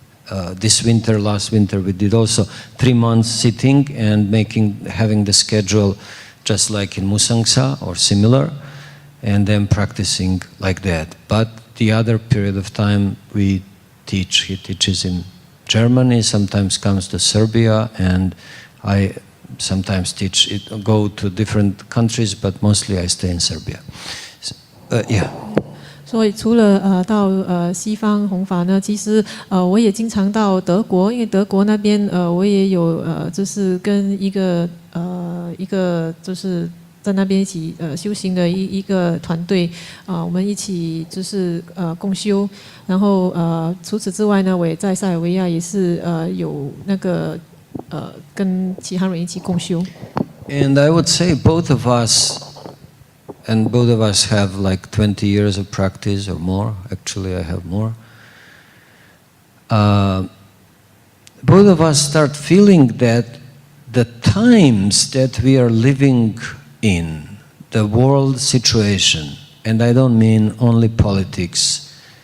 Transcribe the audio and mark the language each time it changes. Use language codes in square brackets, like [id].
[en] Last winter, we did also 3 months sitting and having the schedule just like in Musangsa or similar, and then practicing like that. But the other period of time he teaches in Germany, sometimes comes to Serbia, and I sometimes go to different countries, but mostly I stay in Serbia. Yeah. [zh] 所以除了到西方弘法呢，其实我也经常到德国，因为德国那边我也有就是跟一个就是在那边一起修行的一个团队我们一起就是共修，然后除此之外呢，我也在塞尔维亚也是有那个跟其他人一起共修。 [en] And I would say both of us have like 20 years of practice or more. Actually, I have more. Both of us start feeling that the times that we are living in, the world situation, and I don't mean only politics.